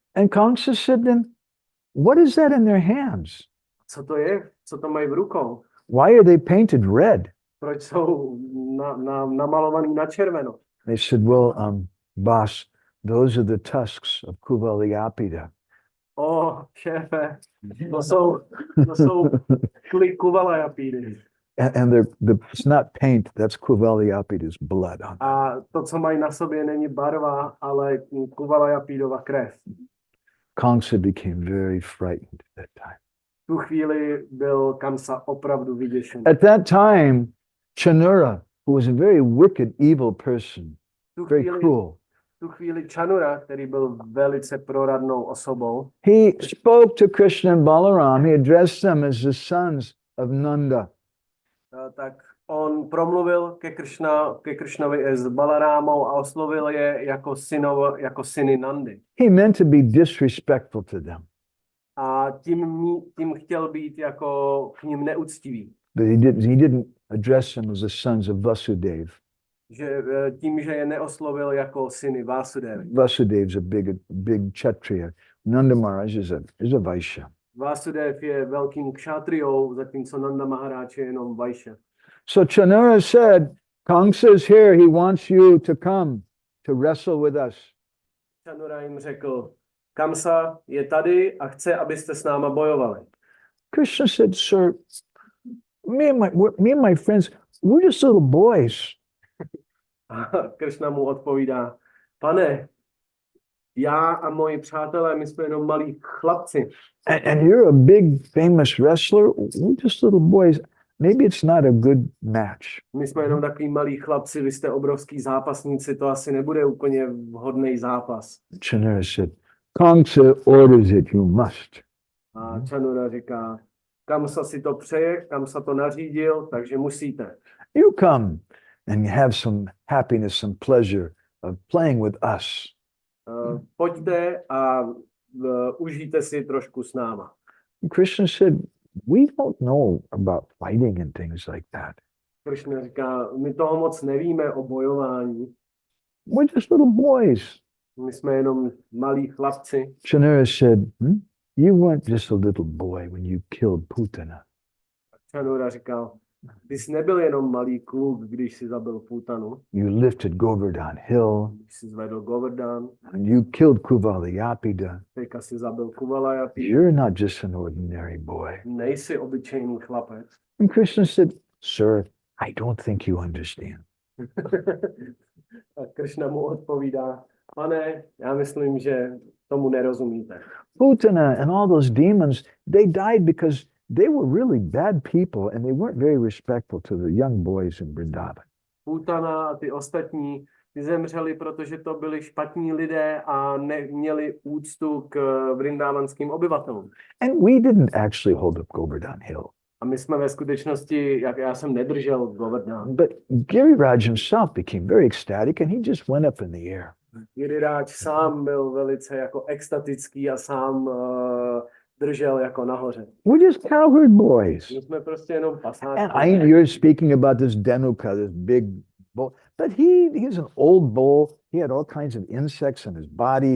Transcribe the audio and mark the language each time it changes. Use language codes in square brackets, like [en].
[en] And Kamsa said then, "What is that in their hands? [cs] Co to je? Co to mají v rukou? [en] Why are they painted red?" [cs] Proč jsou namalovaný na červeno? [en] They said, "Well, boss, those are the tusks of Kuvalapida." [cs] Šéfe, to jsou kly Kuvalapídy. [en] And it's not paint, that's Kuvalapida's blood on it. [cs] A to, co mají na sobě, není barva, ale Kuvalapídova krev. [en] Kamsa became very frightened at that time. [cs] Tu chvíli byl Kamsa opravdu vyděšený. [en] At that time, Canura, who was a very wicked, evil person, very cruel, [cs] tu chvíli Canura, který byl velice proradnou osobou, [en] he spoke to Krishna and Balaram. He addressed them as the sons of Nanda. [cs] Tak on promluvil ke Krishnovi s Balarámou a oslovil je jako syny Nandy. [en] He meant to be disrespectful to them. [cs] A tím chtěl být jako k nim neúctivý. [en] But he didn't address them as the sons of Vasudeva. [cs] Že tím, že je neoslovil jako syny Vásudevy. [en] Vasudev's a big Kshatriya. Nanda Maharaj is a Vaishya. [cs] Vásudev je velkým kšátriou, zatímco Nanda Maharaj je jenom Vaishya. [en] So Canura said, "Kamsa is here. He wants you to come to wrestle with us." [cs] Canura jim řekl, Kamsa je tady a chce, abyste s náma bojovali. [en] Krishna said, "Sir, me and my friends, we're just little boys." [cs] A Krishna mu odpovídá, pane, já a moji přátelé, my jsme jenom malí chlapci. [en] And you're a big famous wrestler. We're just little boys. Maybe it's not a good match. [cs] My jsme jenom takový malí chlapci, vy jste obrovský zápasníci, to asi nebude úplně vhodný zápas. [en] Canura said, "Kamsa orders it, you must." [cs] A Canura říká, Kamsa si to přeje, Kamsa to nařídil, takže musíte. [en] You come and have some happiness, some pleasure of playing with us. [cs] Pojďte a užijte si trošku s náma. [en] Krishna said, "We don't know about fighting and things like that. [cs] Krishna říká, my toho moc nevíme o bojování. [en] We're just little boys." [cs] My jsme jenom malí chlapci. [en] Canura said, "You weren't just a little boy when you killed Putana." [cs] Canura říkal, ty jsi nebyl jenom malý kluk, když jsi zabil Putanu. [en] You lifted Govardhan Hill. [cs] Když jsi zvedl Govardhan. [en] And you killed Kuvalapida. [cs] Teďka jsi zabil Kuvalapida. [en] You're not just an ordinary boy. [cs] Nejsi obyčejný chlapec. [en] And Krishna said, "Sir, I don't think you understand." [cs] A Krishna mu odpovídá, pane, já myslím, že tomu nerozumíte. [en] Putana and all those demons, they died because they were really bad people and they weren't very respectful to the young boys in Vrindavan. [cs] Putana a ty ostatní, ty zemřeli, protože to byli špatní lidé a neměli úctu k vrindávanským obyvatelům. [en] And we didn't actually hold up Govardhan Hill. [cs] A my jsme ve skutečnosti, jak já jsem nedržel Govardhan. [en] But Giriraj himself became very ecstatic and he just went up in the air. [cs] Giriraj sám byl velice jako extatický a sám držel jako nahoře. [en] We're just cowherd boys. [cs] My jsme prostě jenom pasáci. [en] And you're speaking about this Dhanuka, this big bull. But he's an old bull. He had all kinds of insects in his body.